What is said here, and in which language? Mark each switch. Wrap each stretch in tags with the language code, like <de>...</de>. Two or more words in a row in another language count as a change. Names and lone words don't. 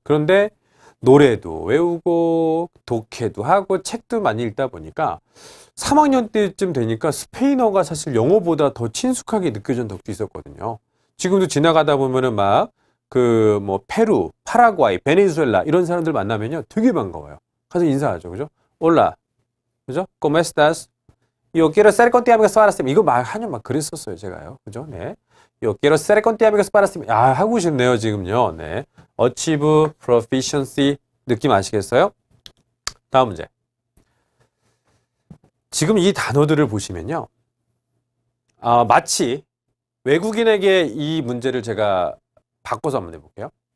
<ko>그런데 노래도 외우고 독해도 하고 책도 많이 읽다 보니까 3학년 때쯤 되니까 스페인어가 사실 영어보다 더 친숙하게 느껴진 적도 있었거든요. 지금도 지나가다 보면은 막 페루, 파라과이, 베네수엘라 이런 사람들 만나면요 되게 반가워요. 가서 인사하죠. 그죠? 올라. 그죠?</ko> <es>¿Cómo estás? Yo quiero ser contigo amigos para siempre.</es> <ko>이거 막 한년 막 그랬었어요, 제가요. 그죠? 네.</ko> <es>Yo quiero ser contigo amigos para siempre.</es> <ko>하고 싶네요, 지금요. 네.</ko> <en>achieve, proficiency</en> <ko>느낌 아시겠어요? 다음 문제. 지금 이 단어들을 보시면요. 마치 외국인에게 이 문제를 제가 바꿔서 한번 해볼게요.</ko>